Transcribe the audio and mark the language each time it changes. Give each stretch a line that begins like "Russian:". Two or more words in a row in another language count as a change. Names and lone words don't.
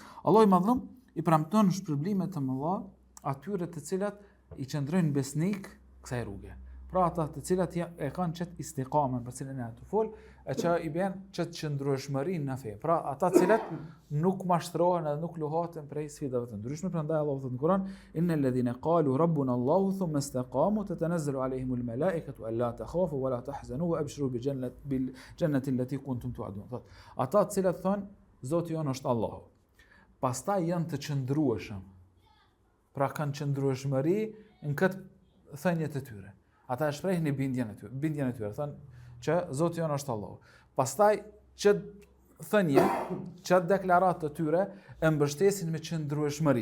Albanian: Allah i Madhëm i premton shpërblime të mëdha atyre të cilat i qëndrojnë besnik kësaj rruge. Pra ata të cilat e kanë qëtë istiqamën për cilën e të fol, e që i bjen qëtë qëndrueshmërinë në fe. Pra ata cilat nuk mashtrohen edhe nuk luhaten prej sfidave të ndryshme. Prandaj Allahu thot në Kur'an:
Arabic: "إن الذين قالوا ربنا الله ثم استقاموا تتنزل عليهم الملائكة ألا تخافوا ولا تحزنوا وأبشروا بالجنة التي كنتم توعدون."
Albanian: Ata të cilat thonë Zoti jon është Allahu. Pastaj janë të qëndrueshëm. Pra kanë qëndrueshmëri në këtë thënie të tyre. Ata e shprehin në bindjen e tyre, thonë që Zoti jon është Allahu. Pastaj që thënie, që deklaratë të tyre e mbështesin me qëndrueshmëri.